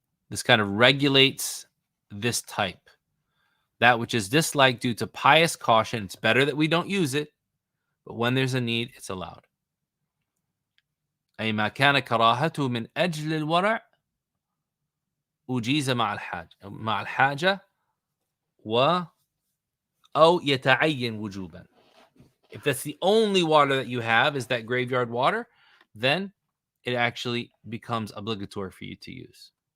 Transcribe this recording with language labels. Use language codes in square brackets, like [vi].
[en] This kind of regulates this type. That which is disliked due to pious caution, it's better that we don't use it, but when there's a need, it's allowed. [ar] أي ما كان كراهته من أجل الورع أجيز مع الحاجة أو يتعين وجوبا. [en] If that's the only water that you have is that graveyard water, then it actually becomes obligatory for you to use.